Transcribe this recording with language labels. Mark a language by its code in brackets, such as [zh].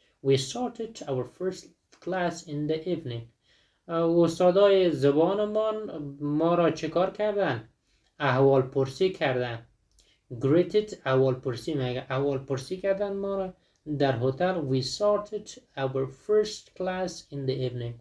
[en] We started our first class in the evening. [fa] استادای زبانمان ما را چه کار کردن؟ احوال پرسی کردن. greeted احوال پرسی کردن ما را در هتل. [en] We started our first class in the evening.